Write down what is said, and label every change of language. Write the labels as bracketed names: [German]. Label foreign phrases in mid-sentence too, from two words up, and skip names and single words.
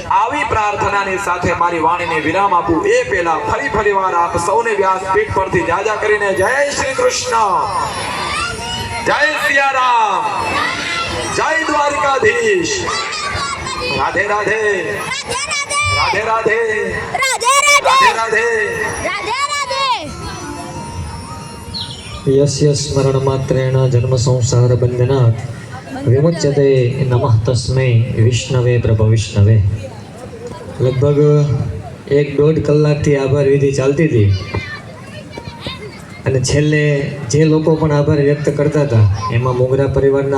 [Gujarati] આવી પ્રાર્થનાની સાથે મારી વાણીને વિરામ આપું એ પહેલા ફરી વાર આપ સૌને વ્યાસપીઠ પરથી જાજા કરીને જય શ્રી કૃષ્ણ, જય સિયારામ, જય દ્વારકાધીશ, રાધે રાધે, રાધે રાધે, રાધે રાધે, રાધે રાધે। [Sanskrit] यस्य स्मरण मात्रेण जन्म संसार बंधनात् विमुच्यते नमः तस्मै विष्णवे प्रभ विष्णवे। [Gujarati] लगभग 1-1.5 કલાકથી આભાર વિધિ ચાલતી હતી અને છેલ્લે જે લોકો પણ આભાર વ્યક્ત કરતા હતા એમાં મોગરા પરિવારના